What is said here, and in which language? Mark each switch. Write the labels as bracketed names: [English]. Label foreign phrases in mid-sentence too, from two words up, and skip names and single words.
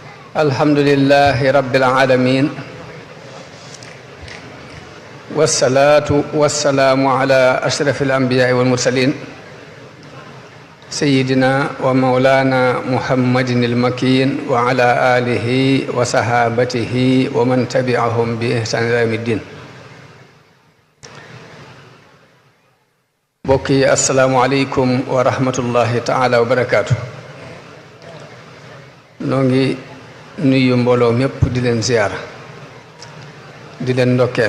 [Arabic] الحمد لله رب العالمين والصلاة والسلام على أشرف الأنبياء والمرسلين سيدنا ومولانا محمد المكين وعلى آله وصحابته ومن تبعهم بإحسان إلى يوم الدين. [Wolof] mbokk yi [Arabic] السلام عليكم ورحمة الله تعالى وبركاته. [Wolof] noo ngi nuyu mbooloo mépp di leen ziyaara di leen ndokkeel.